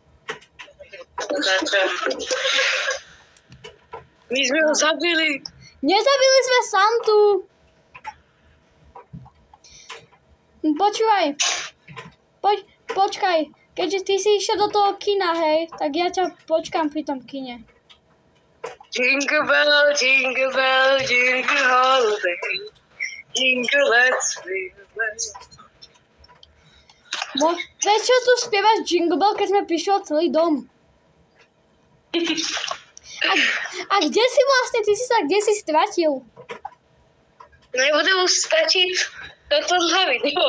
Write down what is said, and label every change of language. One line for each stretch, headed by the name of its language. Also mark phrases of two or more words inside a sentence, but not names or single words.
Slovak: My sme ho zabili. Nezabili sme Santu. Počúvaj. Počkaj. Keďže ty si išiel do toho kina, hej, tak ja ťa počkám pri tom kine.
English: Jingle bell, jingle all the way. Jingle, let's
Slovak: Veď čo tu spievaš Jingle Bell, keď sme prišli celý dom? A kde si vlastne, kde si stratil? Nebudem už stratiť toto video.